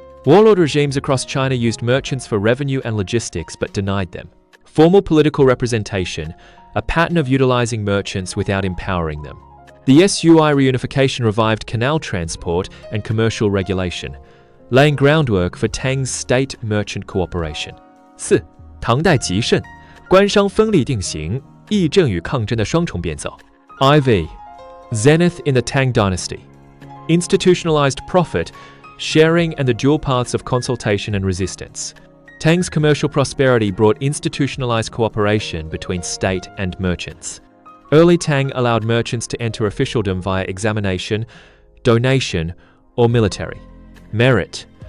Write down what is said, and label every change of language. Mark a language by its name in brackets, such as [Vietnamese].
[English] Warlord regimes across China used merchants for revenue and logistics but denied them formal political representation, a pattern of utilizing merchants without empowering them. The SUI reunification revived canal transport and commercial regulation, laying groundwork for Tang's state merchant cooperation. 4. [Chinese] 唐代极盛，官商分立定型，议政与抗争的双重变奏。 [English] IV. Zenith in the Tang Dynasty. Institutionalized profit, sharing and the dual paths of consultation and resistance. Tang's commercial prosperity brought institutionalized cooperation between state and merchants. Early Tang allowed merchants to enter officialdom via examination, donation, or military merit.